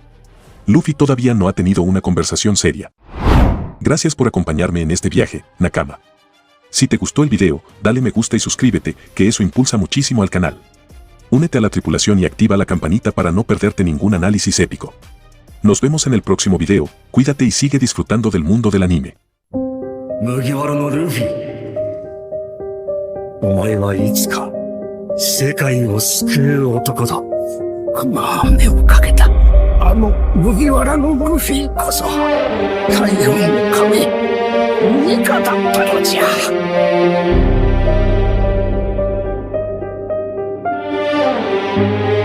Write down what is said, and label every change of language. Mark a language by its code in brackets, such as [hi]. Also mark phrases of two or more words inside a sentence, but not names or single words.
[es] Luffy todavía no ha tenido una conversación seria. Gracias por acompañarme en este viaje, Nakama. Si te gustó el video, dale me gusta y suscríbete, que eso impulsa muchísimo al canal. únete a la tripulación y activa la campanita para no perderte ningún análisis épico. Nos vemos en el próximo video, cuídate y sigue disfrutando del mundo del anime. [ja] 麦わらのルフィ、お前はいつか世界を救える男だ。まあ、目をかけた。あの麦わらのルフィこそ太陽の神ニカだったのじゃ。